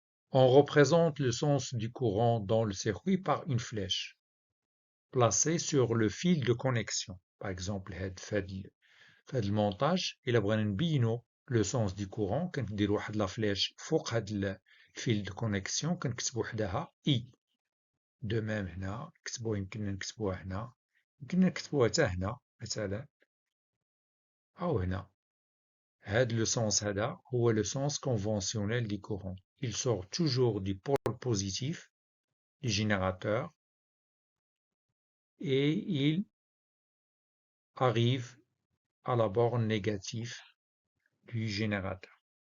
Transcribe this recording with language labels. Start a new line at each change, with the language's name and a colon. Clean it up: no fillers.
French: On représente le sens du courant dans le circuit par une flèche placée sur le fil de connexion. Par exemple, fait le montage, il a
Arabic: بغينا
French: le sens du courant,
Arabic: كندير واحد
French: la flèche
Arabic: فوق هاد الفيل
French: de connexion
Arabic: كنكتبو حداها
French: I. De même
Arabic: هنا يمكن نكتبوها هنا يمكن نكتبوها حتى هنا مثلا أو هنا هذا
French: le sens
Arabic: هذا هو
French: le sens conventionnel du courant. Il sort toujours du pôle positif du générateur et il arrive à la borne négative du générateur.